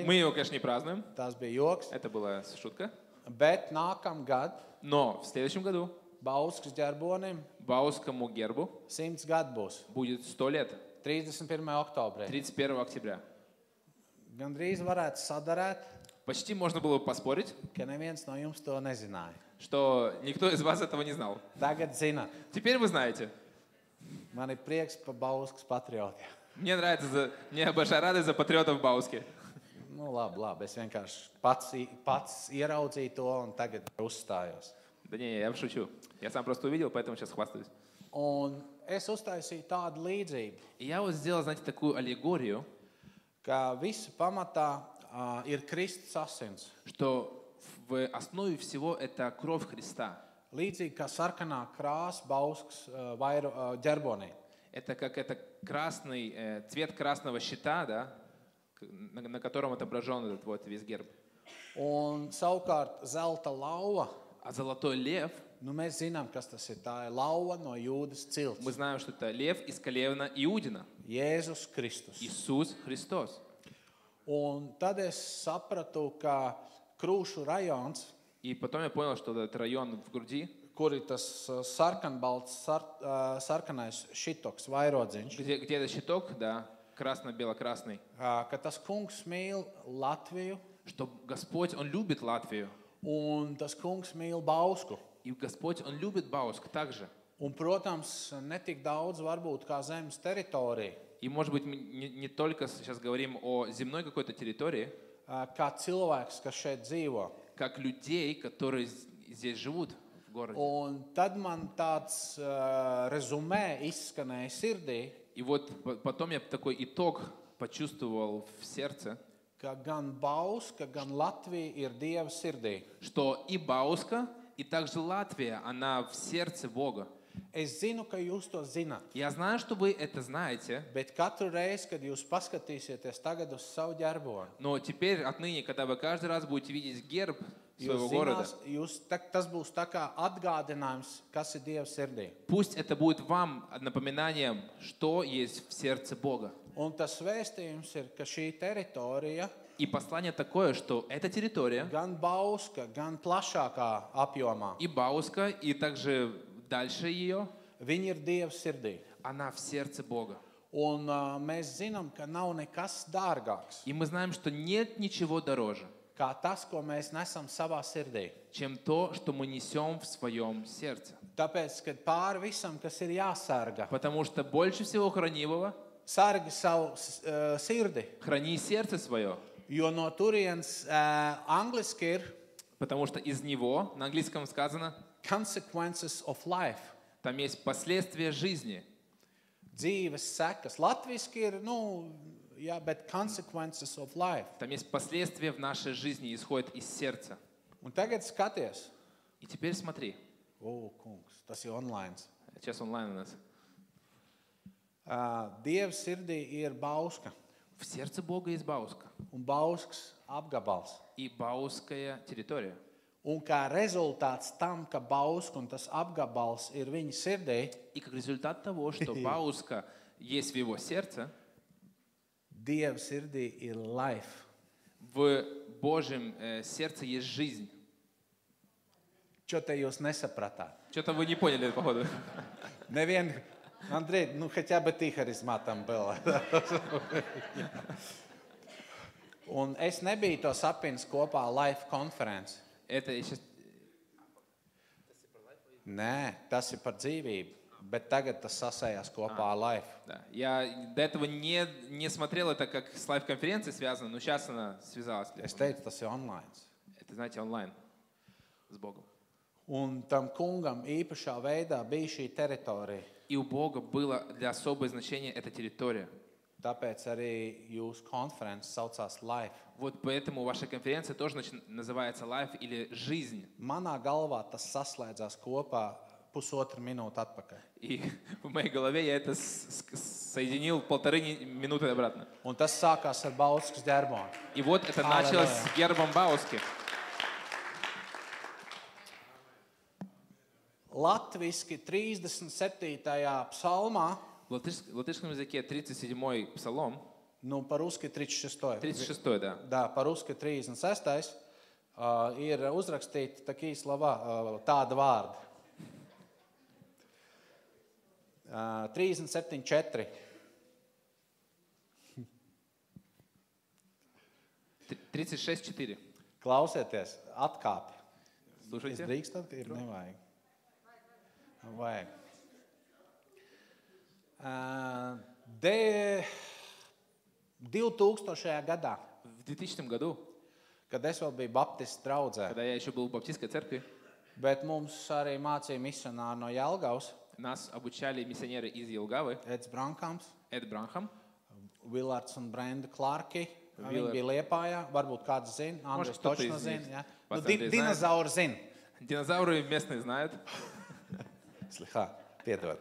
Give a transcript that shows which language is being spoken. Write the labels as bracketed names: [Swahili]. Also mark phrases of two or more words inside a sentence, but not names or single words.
[Russian] Мы его, конечно, не празднуем. [Latvian] tas bija joks, [Russian] Это была шутка. [Latvian] bet nākamgad [Russian] Но в следующем году [Latvian] Bauskas ģerbonim [Russian] Баускому гербу [Latvian] 100 gadu būs. [Russian] будет 100 лет. [Latvian] 31. oktobrī. [Russian] 31 октября. [Latvian] Gan drīz varētu sadarēt, [Russian] Почти можно было бы поспорить, [Latvian] ka neviens no jums to nezināja. [Russian] что никто из вас этого не знал. [Latvian] Tagad zināt, [Russian] Теперь вы знаете. [Latvian] man ir prieks par Bauskas patriotiem. [Russian] Мне большая радость за патриотов Бауски. [Latvian] Nu, labi, es vienkārši pats ieraudzīju to un tagad uzstājos. [Russian] Да не, я шучу. Я сам просто увидел, поэтому сейчас хвастаюсь. [Latvian] Un es uztaisīju tādu līdzību, [Russian] И я вот сделал, знаете, такую аллегорию, [Latvian] ka visa pamatā ir Kristus asins. [Russian] что в основе всего это кровь Христа. [Latvian] Līdzīgi kā sarkanā krāsa bauskas ģerbonī. [Russian] Это как это красный, цвет красного щита, да, на котором отображен этот вот весь герб. [Latvian] Un savukārt zelta lauva, [Russian] А золотой лев, [Latvian] nu mēs zinām, kas tas ir. Tā ir lauva no Jūdas cilts. [Russian] мы знаем, что это лев из колена Иудина, [Latvian] Jēzus Kristus. [Russian] Иисус Христос. [Latvian] Un tad es sapratu, ka Krūšu rajons, [Russian] И потом я понял, что этот район в груди, [Latvian] kur ir tas sarkanbalts, sarkanais šitoks vairodziņš, [Russian] где этот щиток, да, красно-бело-красный, [Latvian] ka tas kungs mīl Latviju [Russian] что Господь, Он любит Латвию, [Latvian] un tas kungs mīl Bausku. [Russian] и Господь, Он любит Бауск также. [Latvian] Un, protams, ne tik daudz varbūt kā zemes teritorija, [Russian] И, может быть, мы не только сейчас говорим о земной какой-то территории, [Latvian] kā cilvēks, kas šeit dzīvo. [Russian] как людей, которые здесь живут в городе. [Latvian] Un tad man tāds rezumē izskanēja sirdī, [Russian] И вот потом я такой итог почувствовал в сердце, [Latvian] ka gan Bauska, gan Latvija ir Dieva sirdī. [Russian] что и Бауска, и также Латвия, она в сердце Бога. [Latvian] Es zinu, ka jūs to zināt, [Russian] Я знаю, что вы это знаете, [Latvian] bet katru reizi, kad jūs paskatīsieties tagad uz savu ģerboni, [Russian] но теперь отныне, когда вы каждый раз будете видеть герб своего [Latvian] jūs [Russian] города, [Latvian] zinās, tas būs tā kā atgādinājums, kas ir Dieva sirdī. [Russian] пусть это будет вам напоминанием, что есть в сердце Бога. [Latvian] Un tas vēstījums ir, ka šī teritorija, [Russian] И послание такое, что эта территория, [Latvian] gan Bauska, gan plašākā apjomā, [Russian] и Бауска, и также дальше ее, [Latvian] viņi ir Dieva sirdī. [Russian] она в сердце Бога. [Latvian] Un mēs zinām, ka nav nekas dārgāks [Russian] И мы знаем, что нет ничего дороже, [Latvian] kā tas, ko mēs nesam savā sirdī. [Russian] чем то, что мы несем в своем сердце. [Latvian] Tāpēc, kad pāri visam, kas ir jāsargā, [Russian] Потому что больше всего хранимого [Latvian] sargi savu sirdi, [Russian] храни сердце свое, [Latvian] jo no turienes angliski ir [Russian] потому что из него, на английском сказано, [English] consequences of life, [Russian] там есть последствия жизни. [Latvian] dzīves sekas. Latviski ir, jā, bet [English] consequences of life. [Russian] Там есть последствия в нашей жизни, исходят из сердца. [Latvian] Un tagad skaties. [Russian] И теперь смотри, [Latvian] Kungs, tas ir online. [Russian] сейчас онлайн у нас. [Latvian] Dieva sirdī ir Bauska [Russian] В сердце Бога есть Бауска [Latvian] un Bauskas apgabals. [Russian] и Бауская территория. [Latvian] Un kā rezultāts tam, ka Bauska un tas apgabals ir viņa sirdī, [Russian] И как результат того, что Бауска есть в его сердце, [Latvian] Dieva sirdī ir life. [Russian] в Божьем сердце есть жизнь. [Latvian] Čo te jūs nesapratāt? [Russian] Что-то вы не поняли, походу. [Latvian] Nevien, Andrej, [Russian] хотя бы ты харизматом был. [Latvian] Un es nebiju to sapnis kopā life konferences. [Russian] Это сейчас... [Latvian] Nē, tas ir par dzīvību, bet tagad tas sasējās kopā ar life. [Russian] Да. Я до этого не смотрел это как с лайв-конференцией связано, но сейчас она связалась. [Latvian] Es teicu, tas ir online. [Russian] Это, знаете, онлайн с Богом. [Latvian] Un tam kungam īpašā veidā bija šī teritorija. [Russian] И у Бога было для особое значение эта территория. [Latvian] Tāpēc arī jūsu konferences saucās Life. [Russian] Вот поэтому ваша конференция тоже называется Life или Жизнь. [Latvian] Manā galvā tas saslēdzās kopā pusotru minūti atpakaļ. [Russian] И в моей голове я это соединил 1,5 минуты обратно. [Latvian] Un tas sākās ar Bauskas ģerboni. [Russian] И вот это началось с гербом Бауски. [Latvian] Latviski 37. psalmā, [Russian] В латышском языке 37-й псалом, по-русски 36. 36-й, да. Да, по-русски 36. [Latvian] Ir uzrakstīti [Russian] такие слова, [Latvian] tādi vārdi. 37.4. [Russian] 36-4. [Latvian] Klausieties, atkāpi. [Russian] Слушайте. [Latvian] Es drīkstat, ir nevajag. Vajag. 2000. gadā, [Russian] В 2000 году, [Latvian] kad es vēl biju baptistu draudzē, [Russian] когда я еще был в баптистской церкви, [Latvian] bet mums arī mācīja misionāri no Jelgavas, [Russian] Нас обучали миссионеры из Елгавы, [Latvian] Eds Brankams, [Russian] Эд Бранхам. [Latvian] Villards un Brenda Clarki. Viņi Willard. bija Liepājā, varbūt kāds zina, Andrejs [Russian] кто-то точно из [Latvian] zina. [Russian] них. [Latvian] Ja? [Russian] Пацаны знают. [Latvian] Dinozauri zina. [Russian] Динозавры местные знают. [Latvian] Slikā, piedod.